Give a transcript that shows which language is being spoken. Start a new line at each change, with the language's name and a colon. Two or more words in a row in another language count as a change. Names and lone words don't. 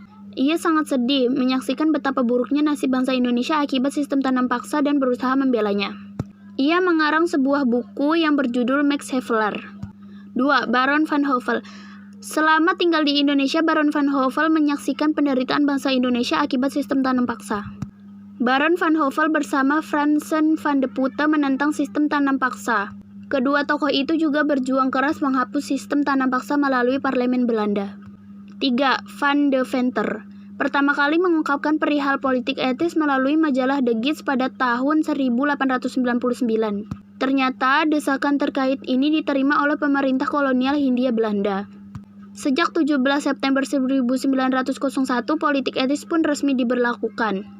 Indonesian: Ia sangat sedih menyaksikan betapa buruknya nasib bangsa Indonesia akibat sistem tanam paksa dan berusaha membelanya. Ia mengarang sebuah buku yang berjudul Max Havelaar. 2. Baron van Hove. Selama tinggal di Indonesia, Baron van Hove menyaksikan penderitaan bangsa Indonesia akibat sistem tanam paksa. Baron van Hove bersama Fransen van de Putte menentang sistem tanam paksa. Kedua tokoh itu juga berjuang keras menghapus sistem tanam paksa melalui parlemen Belanda. 3. Van de Venter pertama kali mengungkapkan perihal politik etis melalui majalah De Gids pada tahun 1899. Ternyata desakan terkait ini diterima oleh pemerintah kolonial Hindia Belanda. Sejak 17 September 1901, politik etis pun resmi diberlakukan.